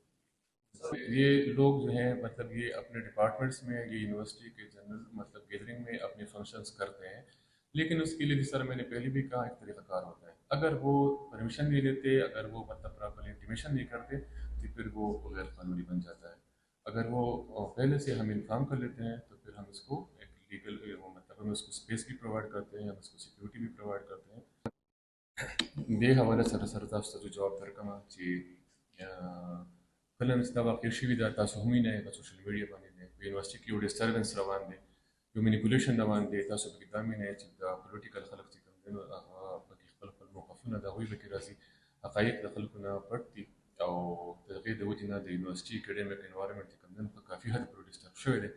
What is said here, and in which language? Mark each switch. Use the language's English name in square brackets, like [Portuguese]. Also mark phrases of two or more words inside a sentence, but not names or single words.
[Urdu] یہ لوگ جو ہیں مطلب یہ اپنے ڈپارٹمنٹس میں، یہ یونیورسٹی کے جنرل مطلب گیدرنگ میں اپنے فنکشنز کرتے ہیں، لیکن اس کے لیے جس طرح میں نے پہلے بھی کہا ایک طریقہ کار ہوتا ہے. اگر وہ پرمیشن نہیں لیتے، اگر وہ مطلب [English] properly intimation [Urdu] نہیں کرتے تو پھر وہ غیر قانونی بن جاتا ہے. اگر وہ پہلے سے ہم انفارم کر لیتے ہیں تو پھر ہم اس کو ایک لیگل مطلب ہم اس کو اسپیس بھی پرووائڈ کرتے ہیں، ہم اس کو سیکورٹی بھی پرووائڈ کرتے ہیں. [Pashto] دې حواله سره تاسو ته جواب درکړم چې کله چې دا واقع شوي ده، تاسو هم وینئ په [English] social media [Pashto] باندې دی په یونیورسټي کې یو ډسټربنس روان دی، یو مینیپولیشن روان دی. تاسو پکې دا وینئ چې دا پولیټیکل خلک چې کوم دي نو هغه پکې خپل خپل موقفونه د هغوی پکې راځي، حقایق د خلکو نه پټ دي او د هغې د وجې نه د یونیورسټي [English] academic environment [Pashto] چې کوم دی نو په کافي حد پورې ډسټرب شوی دی.